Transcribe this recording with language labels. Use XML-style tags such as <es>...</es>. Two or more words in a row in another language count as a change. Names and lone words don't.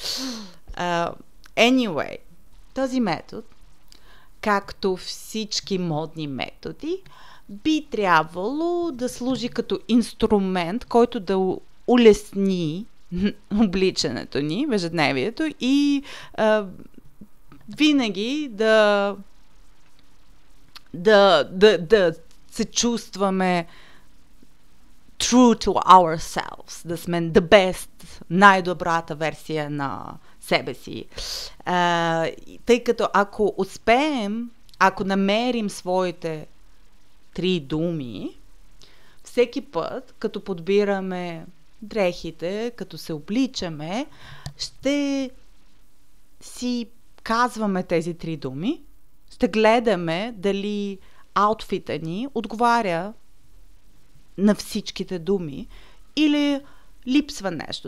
<bg>Anyway, този метод, както всички модни методи, би трябвало да служи като инструмент, който да улесни обличането ни в ежедневието и винаги да се чувстваме</bg> <en>true to ourselves,</en> <bg>да сме</bg> <en>the best,</en> <bg>най-добрата версия на себе си. Тъй като ако успеем, ако намерим своите три думи, всеки път, като подбираме дрехите, като се обличаме, ще си казваме тези три думи, ще гледаме дали аутфита ни отговаря на всичките думи или липсва нещо.</bg>